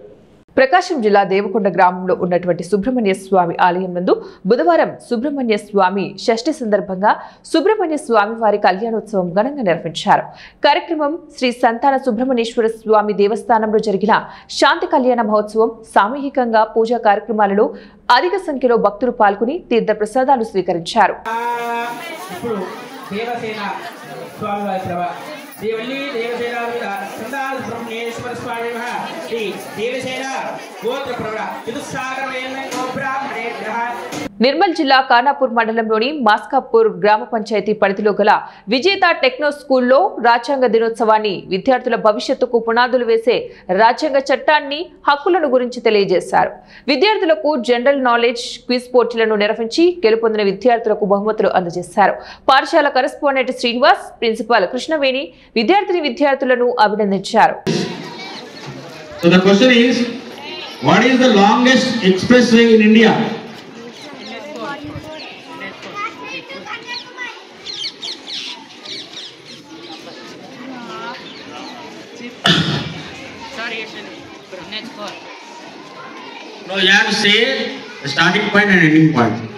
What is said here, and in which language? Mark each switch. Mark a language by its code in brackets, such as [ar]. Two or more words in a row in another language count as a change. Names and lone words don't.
[te] ప్రకాశం జిల్లా దేవకొండ గ్రామంలో ఉన్నటువంటి సుబ్రహ్మణ్య స్వామి ఆలయం నందు బుధవారం సుబ్రహ్మణ్య స్వామి షష్ఠి సందర్భంగా సుబ్రహ్మణ్య స్వామి వారి కళ్యాణోత్సవం ఘనంగా నిర్వహించారు. కార్యక్రమం శ్రీ సంతాన సుబ్రహ్మణ్యేశ్వర స్వామి దేవస్థానంలో జరిగిన శాంతి కళ్యాణ మహోత్సవం. సామూహికంగా పూజా కార్యక్రమాలలో అధిక సంఖ్యలో భక్తులు పాల్గొని తీర్థ ప్రసాదాలు స్వీకరించారు. [sa] देवल्ली देवसेना संतान ब्रह्मेश्वर स्वामी श्री देवसेना गोत्र प्रवरा चतुस्सागरमेन ब्राह्मणेभ्यः. [te] నిర్మల్ జిల్లా ఖానాపూర్ మండలంలోని మాస్కాపూర్ గ్రామ పంచాయతీ పరిధిలో గల విజేత టెక్నో స్కూల్లో రాజ్యాంగ దినోత్సవాన్ని విద్యార్థుల భవిష్యత్తుకు పునాదులు వేసే రాజ్యాంగ చట్టాన్ని, హక్కులను గురించి తెలియజేశారు. విద్యార్థులకు [en] general knowledge quiz [te] పోటీలను నిర్వహించి గెలుపొందిన విద్యార్థులకు బహుమతులు అందజేశారు. పాఠశాల కరెస్పాండెంట్ శ్రీనివాస్, ప్రిన్సిపాల్ కృష్ణవేణి విద్యార్థులను అభినందించారు. [en] So the question is, what is the longest expressway in India? No, you have to say the starting point and ending point.